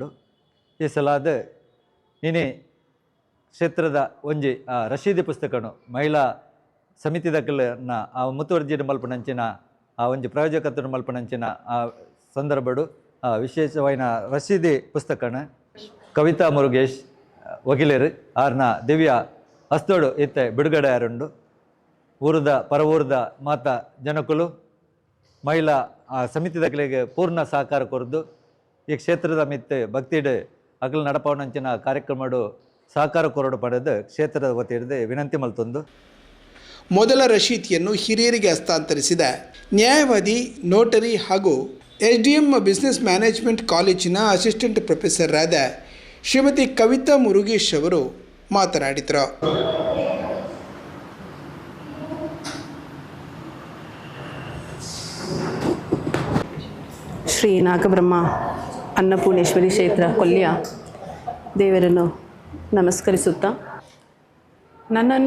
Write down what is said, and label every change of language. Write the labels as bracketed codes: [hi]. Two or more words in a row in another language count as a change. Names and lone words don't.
[tcy] ಈ ಸಲಾದ ಇನಿ ಕ್ಷೇತ್ರದ ಒಂಜಿ ರಶೀದಿ ಪುಸ್ತಕನು ಮಹಿಳಾ ಸಮಿತಿ ದಕ್ಕಲನ್ನ ಆ ಮುತುವರ್ಜಿನ ಮಲ್ಪನಂಚಿನ ಆ ಒಂಜಿ ಪ್ರಾಯೋಜಕತ್ವನ ಮಲ್ಪನಂಚಿನ ಆ ಸಂದರ್ಭಡು ವಿಶೇಷವಾದ ರಶೀದಿ ಪುಸ್ತಕನ ಕವಿತಾ ಮುರುಗೇಶ್ ವಕೀಲರು ಆರ್ನ ದಿವ್ಯ ಹಸ್ತೋಡು ಇತ್ತೆ ಬಿಡುಗಡೆ ಯಾರುಂಡು. ಊರದ ಪರವೂರ್ದ ಮಾತ ಜನಕುಲು ಮಹಿಳಾ ಸಮಿತಿ ದಕ್ಕಲಿಗೆ ಪೂರ್ಣ ಸಹಕಾರ ಕೊರದು ಈ ಕ್ಷೇತ್ರದ ಮಿತ್ತೆ ಭಕ್ತಿಡು ಅಕಲ್ ನಡಪವನಂಚಿನ ಕಾರ್ಯಕ್ರಮಡು ಸಹಕಾರ ಕೊರಡು ಪಡೆದು ಕ್ಷೇತ್ರದ ವತಿಯಿಡ್ದು ವಿನಂತಿ ಮಲ್ತೊಂದು. [kn] ಮೊದಲ ರಶೀತಿಯನ್ನು ಹಿರಿಯರಿಗೆ ಹಸ್ತಾಂತರಿಸಿದ ನ್ಯಾಯವಾದಿ, ನೋಟರಿ ಹಾಗೂ SDM ಬಿಸ್ನೆಸ್ ಮ್ಯಾನೇಜ್ಮೆಂಟ್ ಕಾಲೇಜಿನ [en] assistant professor [kn] ಶ್ರೀಮತಿ ಕವಿತಾ ಮುರುಗೇಶ್ ಅವರು ಮಾತನಾಡಿದರು. ಶ್ರೀ ನಾಗಬ್ರಹ್ಮ ಅನ್ನಪೂರ್ಣೇಶ್ವರಿ ಕ್ಷೇತ್ರ ಕೊಲ್ಲಿಯ ದೇವರನ್ನು ನಮಸ್ಕರಿಸುತ್ತಾ, ನನ್ನನ್ನು